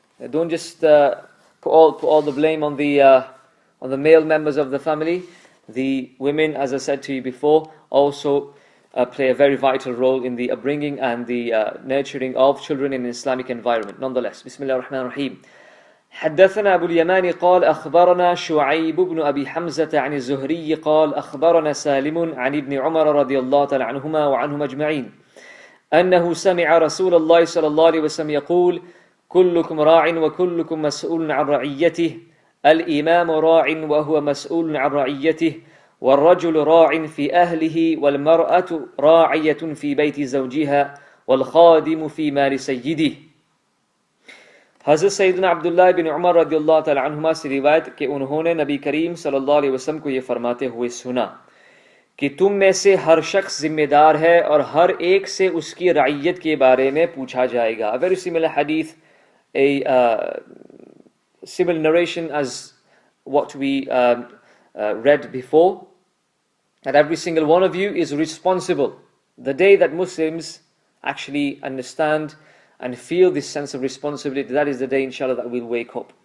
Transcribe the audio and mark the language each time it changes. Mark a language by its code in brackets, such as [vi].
[en] Don't just put all the blame on the male members of the family. The women, as I said to you before, also play a very vital role in the upbringing and the nurturing of children in an Islamic environment. [ar] Nonetheless, Bismillah ar-Rahman ar-Rahim. حدثنا أبو اليمان قال أخبرنا شعيب بن أبي حمزة عن الزهري قال أخبرنا سالم عن ابن عمر رضي الله تعالى عنهما وعنهم أجمعين أنه سمع رسول الله صلى الله عليه وسلم يقول كلكم راع وكلكم مسؤول عن رعيته الإمام راع وهو مسؤول عن رعيته والرجل راع في أهله والمرأة راعية في بيت زوجها والخادم في مال سيده. [hi] Hazrat Sayyidina Abdullah bin Umar radiyallahu ta'ala anhuma से रिवायत कि उन्होंने नबी करीम सल्लल्लाहु अलैहि वसल्लम को ये फरमाते हुए सुना कि तुम में से हर शख्स जिम्मेदार है और हर एक से उसकी रइयत के बारे में पूछा जाएगा. [en] A very similar hadith, a similar narration as what we read before, that every single one of you is responsible. The day that Muslims actually understand and feel this sense of responsibility, that is the day, inshallah, that we'll wake up.